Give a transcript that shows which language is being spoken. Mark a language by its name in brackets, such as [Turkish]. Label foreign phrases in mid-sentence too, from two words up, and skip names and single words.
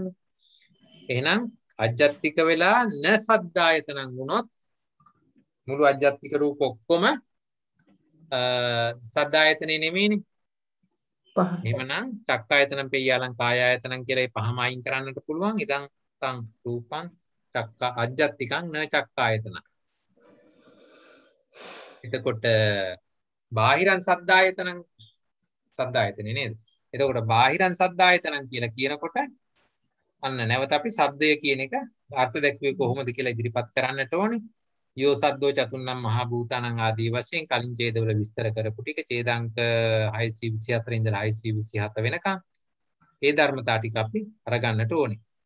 [Sinhala] එහෙනම් අජ්ජත්තික වෙලා [Pali] න සද්දායතනං [Sinhala] වුණොත් මුළු අජ්ජත්තික රූප ඔක්කොම සද්දායතනේ නෙමෙයිනේ. එහෙමනම් [Pali] චක්කායතනම් පෙය්‍යාලං කායායතනම් [Sinhala] කියලා මේ පහම අයින් කරන්නට පුළුවන්. [Pali] ඉදන් තං රූපං චක්කා අජ්ජත්තිකං න චක්කායතන. [Sinhala] එතකොට [Pali] බාහිරං සද්දායතනං [Sinhala] සද්දායතනේ නේද? එතකොට [Pali] බාහිරං සද්දායතනං [Sinhala] කියලා කියනකොට අන්න නැවත අපි සද්දය කියන එක අර්ථ දැක්වේ කොහොමද කියලා ඉදිරිපත් කරන්නට ඕනේ. [Pali] යෝ සද්දෝ චතුන්නම් මහා භූතානං [Sinhala] ආදී වශයෙන් කලින් ඡේදවල විස්තර කරපු ටික ඡේදාංක 624 ඉඳලා 627 වෙනකම් ඒ ධර්මතා ටික අපි අරගන්නට ඕනේ.